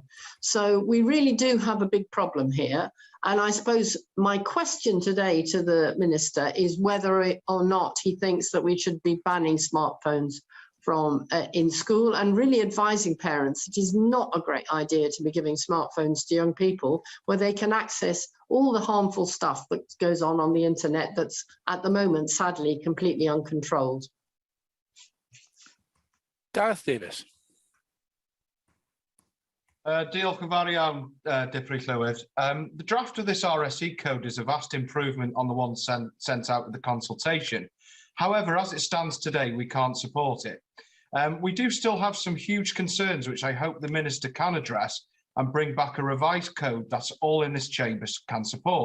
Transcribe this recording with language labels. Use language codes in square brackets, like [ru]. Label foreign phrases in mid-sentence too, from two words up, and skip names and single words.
[en] So we really do have a big problem here. And I suppose my question today to the Minister is whether or not he thinks that we should be banning smartphones from in school, and really advising parents it is not a great idea to be giving smartphones to young people where they can access all the harmful stuff that goes on the internet that's at the moment sadly completely uncontrolled. Gareth Davis. [cy] Diolch yn fawr iawn, [en] Deputy Llywyd. The draft of this RSE code is a vast improvement on the one sent out with the consultation. However, as it stands today, we can't support it. We do still have some huge concerns, which I hope the Minister can address and bring back a revised code that all in this chamber can support.